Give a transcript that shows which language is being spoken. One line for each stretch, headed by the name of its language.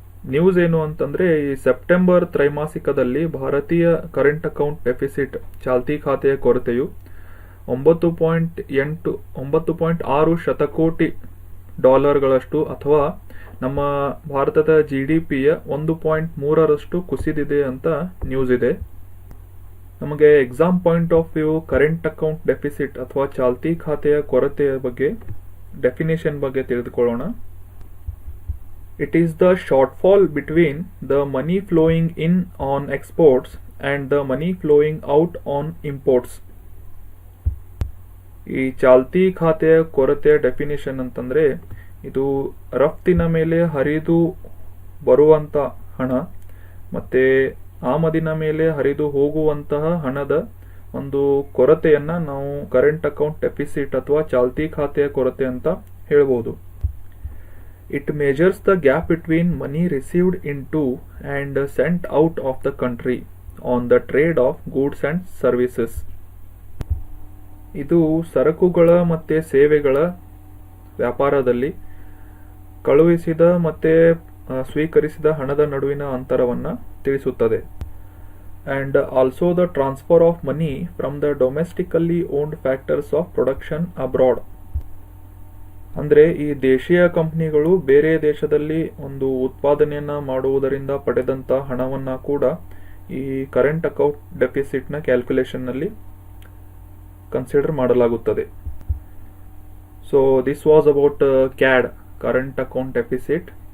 Kannada: News ಏನು ಅಂತಂದ್ರೆ, ಈ ಸೆಪ್ಟೆಂಬರ್ ತ್ರೈಮಾಸಿಕದಲ್ಲಿ ಭಾರತೀಯ ಕರೆಂಟ್ ಅಕೌಂಟ್ ಡೆಫಿಸಿಟ್ ಚಾಲ್ತಿ ಖಾತೆಯ ಕೊರತೆಯು 9.6 ಶತಕೋಟಿ ಡಾಲರ್ಗಳಷ್ಟು ಅಥವಾ ನಮ್ಮ ಭಾರತದ GDPಯ 1.3ರಷ್ಟು ಕುಸಿದಿದೆ ಅಂತ ನ್ಯೂಸ್ ಇದೆ. ನಮಗೆ
English: exam point of view
Kannada: current account deficit ಅಥವಾ ಚಾಲ್ತಿ ಖಾತೆಯ ಕೊರತೆಯ ಬಗ್ಗೆ ಡೆಫಿನೇಷನ್ ಬಗ್ಗೆ ತಿಳಿದುಕೊಳ್ಳೋಣ.
English: It is the shortfall between the money flowing in on exports and the money flowing out on imports.
Kannada: ಈ ಚಾಲ್ತಿ ಖಾತೆಯ ಕೊರತೆಯ ಡೆಫಿನೇಷನ್ ಅಂತಂದ್ರೆ, ಇದು ರಫ್ತಿನ ಮೇಲೆ ಹರಿದು ಬರುವಂತ ಹಣ ಮತ್ತೆ ಆಮದಿನ ಮೇಲೆ ಹರಿದು ಹೋಗುವಂತಹ ಹಣದ ಒಂದು ಕೊರತೆಯನ್ನ ನಾವು ಕರೆಂಟ್ ಅಕೌಂಟ್ ಡೆಫಿಸಿಟ್ ಅಥವಾ ಚಾಲ್ತಿ ಖಾತೆಯ ಕೊರತೆ ಅಂತ ಹೇಳ್ಬೋದು.
English: It measures the gap between money received into and sent out of the country on the trade of goods and services.
Kannada: ಇದು ಸರಕುಗಳ ಮತ್ತೆ ಸೇವೆಗಳ ವ್ಯಾಪಾರದಲ್ಲಿ ಕಳುಹಿಸಿದ ಮತ್ತೆ ಸ್ವೀಕರಿಸಿದ ಹಣದ ನಡುವಿನ ಅಂತರವನ್ನ ತಿಳಿಸುತ್ತದೆ.
English: And also the transfer of money from the domestically owned factors of production abroad.
Kannada: ಅಂದ್ರೆ ಈ ದೇಶೀಯ ಕಂಪನಿಗಳು ಬೇರೆ ದೇಶದಲ್ಲಿ ಒಂದು ಉತ್ಪಾದನೆಯನ್ನ ಮಾಡುವುದರಿಂದ ಪಡೆದಂತ ಹಣವನ್ನ ಕೂಡ ಈ ಕರೆಂಟ್ ಅಕೌಂಟ್ ಡೆಫಿಸಿಟ್ ನ ಕ್ಯಾಲ್ಕುಲೇಷನ್ ನಲ್ಲಿ ಕನ್ಸಿಡರ್ ಮಾಡಲಾಗುತ್ತದೆ.
English: So this was about CAD, current account deficit.